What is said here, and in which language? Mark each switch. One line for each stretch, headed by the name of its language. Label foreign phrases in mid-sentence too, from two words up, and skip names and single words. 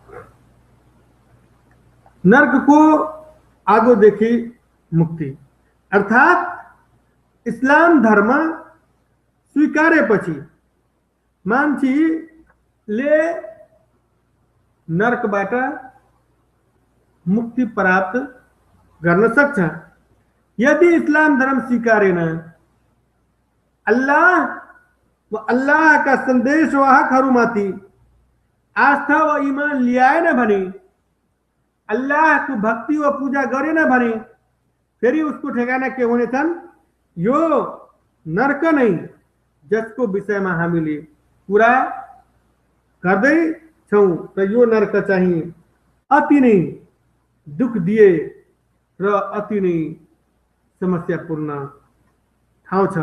Nepali: नर्कको आगोदेखि मुक्ति, अर्थात् इस्लाम धर्म स्वीकारेपछि मान्छेले नर्कबाट मुक्ति प्राप्त गर्न सक्छ। यदि इस्लाम धर्म स्वीकारेन, अल्लाह व अल्लाहका सन्देशवाहकहरूमाथि आस्था व ईमान ल्याएन भने, अल्लाहको भक्ति व पूजा गरेन भने, फेरि उसको ठेगाना के हुनेछन्? यो नर्क नै, जसको विषयमा हामीले कुरा गर्दै छौं। र यो नर्क चाहिँ अति नै दुख दिए र अति नै समस्यापूर्ण ठाउँ छ।